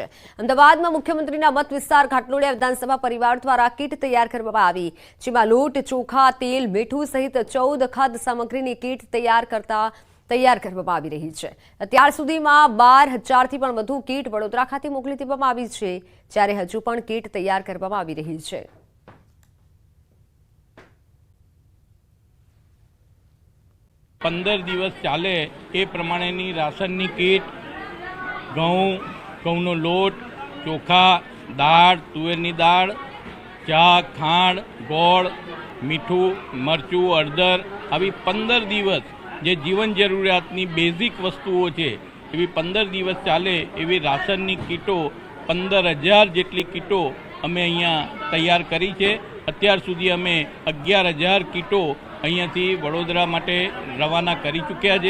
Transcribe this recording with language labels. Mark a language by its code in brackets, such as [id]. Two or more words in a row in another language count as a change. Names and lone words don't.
[gu] અમદાવાદમાં મુખ્યમંત્રીના મત વિસ્તાર ઘાટલોડિયા વિધાનસભા પરિવાર દ્વારા કીટ તૈયાર કરવામાં આવી, જેમાં લોટ, ચોખા, તેલ, મીઠું સહિત 14 ખાદ્ય સામગ્રીની કીટ તૈયાર કરવામાં આવી રહી છે। અત્યાર સુધીમાં 12,000થી પણ વધુ કીટ વડોદરા ખાતે મોકલી દેવામાં આવી છે, જ્યારે હજુ પણ કીટ તૈયાર કરવામાં આવી રહી છે। પંદર દિવસ ચાલે એ પ્રમાણેની રાશનની કીટ, ઘઉનો લોટ, ચોખા, દાળ, તુવેરની દાળ, ચા, ખાંડ, ગોળ, મીઠુ, મરચુ, હળદર આવી 15 દિવસ જે જીવન જરૂરિયાતની બેઝિક વસ્તુઓ છે એવી 15 દિવસ ચાલે એવી રાશનની કીટો 15,000 જેટલી કીટો અમે અહીંયા તૈયાર કરી છે। અત્યાર સુધી અમે 11,000 કીટો અહીંયાથી વડોદરા માટે રવાના કરી ચૂક્યા છે।